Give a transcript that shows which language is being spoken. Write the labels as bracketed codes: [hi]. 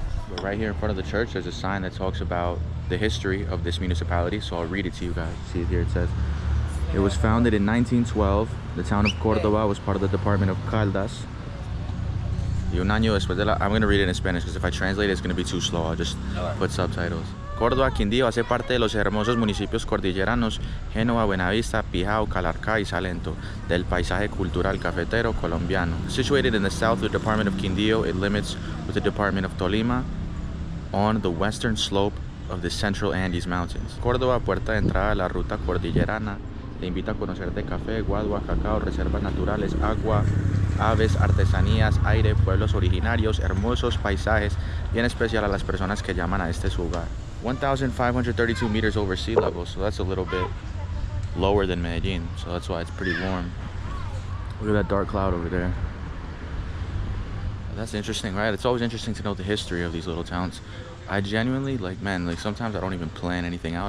[en] But right here in front of the church, there's a sign that talks about the history of this municipality. So I'll read it to you guys. See it here. It says, it was founded in 1912. The town of Cordoba was part of the department of Caldas. [es] Y un año después de la... [en] I'm going to read it in Spanish because if I translate it, it's going to be too slow. I'll just put subtitles. [es] Córdoba Quindío hace parte de los hermosos municipios cordilleranos Génova, Buenavista, Pijao, Calarcá y Salento del paisaje cultural cafetero colombiano. [en] Situated in the south of the department of Quindío, it limits with the department of Tolima on the western slope of the central Andes Mountains. [es] Córdoba, puerta de entrada a la ruta cordillerana, te invita a conocer de café, guadua, cacao, reservas naturales, agua, aves, artesanías, aire, pueblos originarios, hermosos paisajes, y en especial a las personas que llaman a este su hogar. [en] 1,532 meters over sea level, so that's a little bit lower than Medellin, so that's why it's pretty warm. Look at that dark cloud over there. That's interesting, right? It's always interesting to know the history of these little towns. I genuinely, like, man, like sometimes I don't even plan anything out.